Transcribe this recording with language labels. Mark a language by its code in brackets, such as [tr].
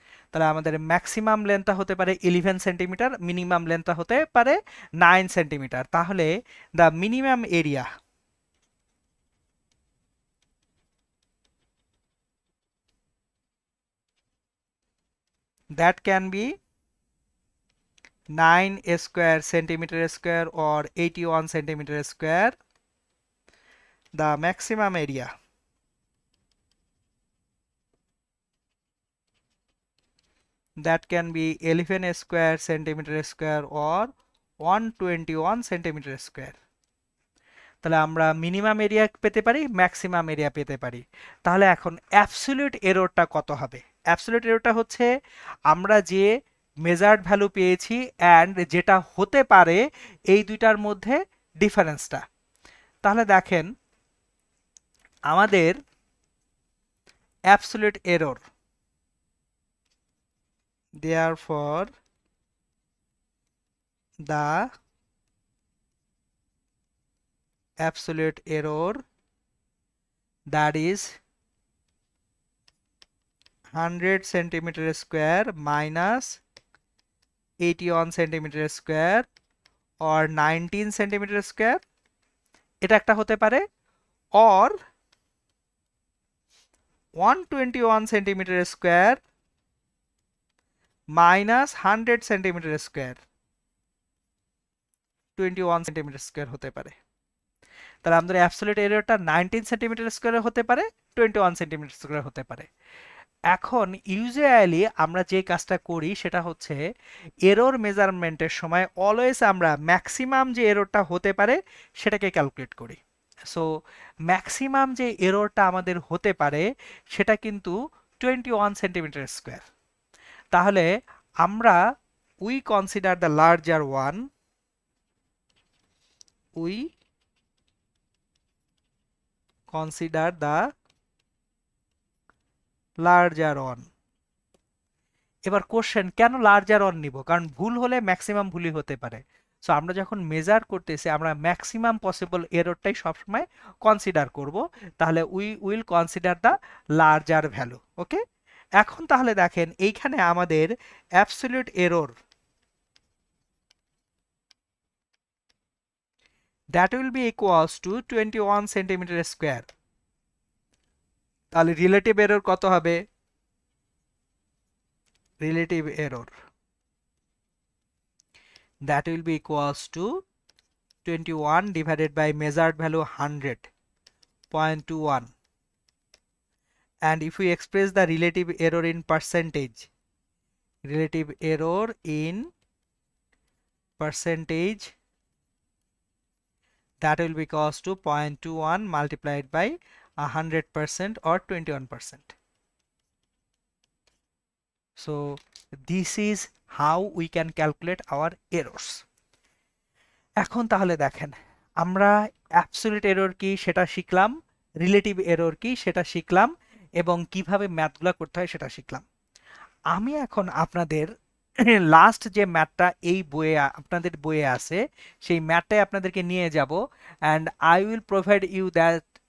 [bn] তাহলে আমাদের ম্যাক্সিমাম লেন্থটা হতে পারে 11 সেন্টিমিটার, মিনিমাম লেন্থটা হতে পারে 9 সেন্টিমিটার। [en] তাহলে the minimum area that can be 9 square centimeter square or 81 centimeter square. The maximum area that can be 11 square centimeter square or 121 centimeter square. [bn] তাহলে আমরা minimum area পেতে পারি, ম্যাক্সিমাম এরিয়া পেতে পারি। তাহলে এখন অ্যাবসলিউট এররটা কত হবে? অ্যাবসলিউট এররটা হচ্ছে আমরা যে মেজার্ড ভ্যালু পেয়েছি অ্যান্ড যেটা হতে পারে এই দুইটার মধ্যে ডিফারেন্সটা। [en] তাহলে দেখেন আমাদের absolute error, therefore the absolute error, that is 100 centimeter square minus 81 centimeter square or 19 centimeter square, [bn] এটা একটা হতে পারে, [en] or 121 centimeter square minus 100 centimeter square, 21 centimeter square [bn] হতে পারে। তাহলে আমাদের অ্যাবসলিউট এরিয়াটা 19 সেন্টিমিটার স্কয়ার হতে পারে, 21 সেন্টিমিটার স্কয়ার হতে পারে। এখন ইউজুয়ালি আমরা যে কাজটা করি সেটা হচ্ছে এরর মেজারমেন্টের সময় অলওয়েজ আমরা ম্যাক্সিমাম যে এররটা হতে পারে সেটাকে ক্যালকুলেট করি। সো ম্যাক্সিমাম যে এররটা আমাদের হতে পারে সেটা কিন্তু 21 সেন্টিমিটার স্কয়ার। তাহলে আমরা [en] We consider the larger one, we consider the larger one. [bn] এবার কোশ্চেন, কেন লার্জার ওয়ান নিব? কারণ ভুল হলে ম্যাক্সিমাম ভুলই হতে পারে। সো আমরা যখন মেজার করতেছি আমরা ম্যাক্সিমাম পসিবল এররটাই সবসময় কনসিডার করব। [en] তাহলে we will consider the larger value. Okay, [bn] এখন তাহলে দেখেন এইখানে আমাদের [en] Absolute error that will be equals to 21 centimetre square. [bn] তাহলে রিলেটিভ এরর কত হবে? [en] Relative error that will be equals to 21 divided by measured value 100.21, and if we express the relative error in percentage, relative error in percentage, that will be equals to 0.21 multiplied by 100% or 21%. So this is how we can calculate our errors. [bn] এখন তাহলে দেখেন, আমরা absolute error কি সেটা শিখলাম, relative error কি সেটা শিখলাম, এবং কিভাবে ম্যাথগুলো করতে হয় সেটা শিখলাম। আমি এখন আপনাদের লাস্ট যে ম্যাথটা এই বইয়ে আপনাদের বইয়ে আছে সেই ম্যাথটাই আপনাদেরকে নিয়ে যাব, [en] And I will provide you that.